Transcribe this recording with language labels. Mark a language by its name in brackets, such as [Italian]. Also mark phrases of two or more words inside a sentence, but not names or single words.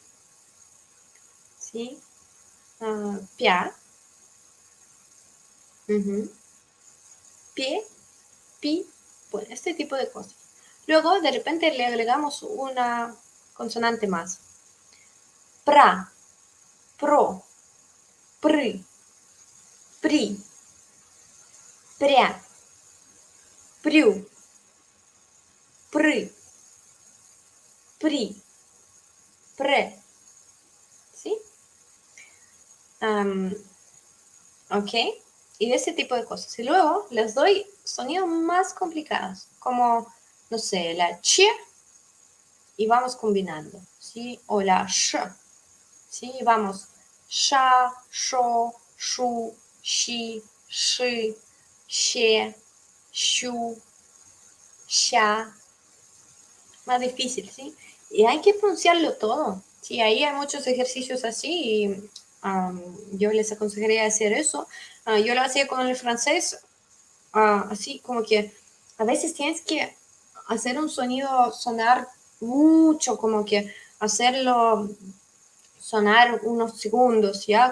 [Spanish] ¿Sí? Pia. Pie, pi. Bueno, este tipo de cosas. Luego, de repente, le agregamos una consonante más. Pra, pro, pri, pri, prea, priu, pri, pri, pre. ¿Sí? Ok. Y de ese tipo de cosas. Y luego les doy sonidos más complicados, como, no sé, la ch, y vamos combinando, ¿sí? O la sh, ¿sí? Y vamos sha, sho, shu, shi, shi, she, shu, sha. Más difícil, ¿sí? Y hay que pronunciarlo todo. Sí, ahí hay muchos ejercicios así y yo les aconsejaría hacer eso. Yo lo hacía con el francés, así como que a veces tienes que hacer un sonido sonar mucho, como que hacerlo sonar unos segundos, ¿ya?